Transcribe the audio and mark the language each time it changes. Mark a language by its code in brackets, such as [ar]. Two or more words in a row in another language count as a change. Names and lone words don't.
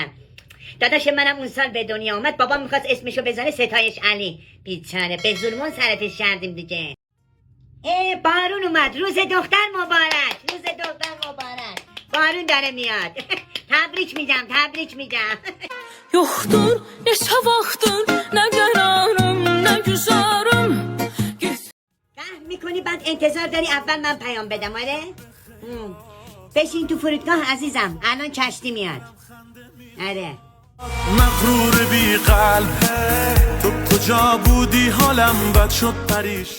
[fa] داداش منم اون سال به دنیا اومد، بابا میخواست اسمشو بزنه ستایش علی. بیچاره به ظلمون سرتش کردیم دیگه. بارون اومد. روز دختر مبارک. روز دختر مبارک. بارون داره میاد. تبریک میگم. [az] Yoxdur, neçə vaxtdır nə qərarım, nə güzarım. [fa] قهر میکنی بعد انتظار داری اول من پیام بدم آره؟ بشین تو فرودگاه عزیزم، الان کشتی میاد. آره مغرور بی قلب تو کجا بودی حالم بد شد پریش.